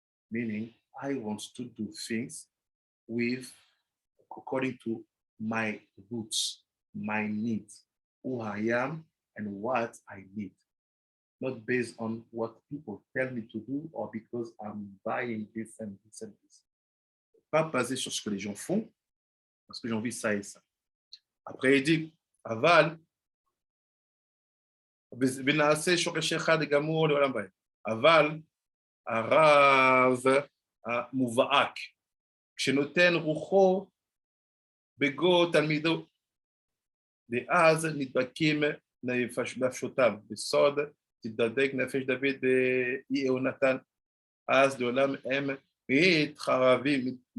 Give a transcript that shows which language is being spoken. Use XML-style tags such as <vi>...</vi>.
<en>Meaning, I want to do things according to my roots, my needs, who I am and what I need. Not based on what people tell me to do or because I'm buying this and this and this.</en> <fr>Pas basé sur ce que les gens font, parce que j'ai envie de ça et ça. Après, il dit, aval,</fr> <he>ונעשה שורש אחד גמור לעולם ועד. אבל הרב המובהק, כשנותן רוחו בגו תלמידו, ואז נדבקים נפשותיו, בסוד תדבק נפש דוד ויהונתן, אז לעולם הם מתחבבים</he>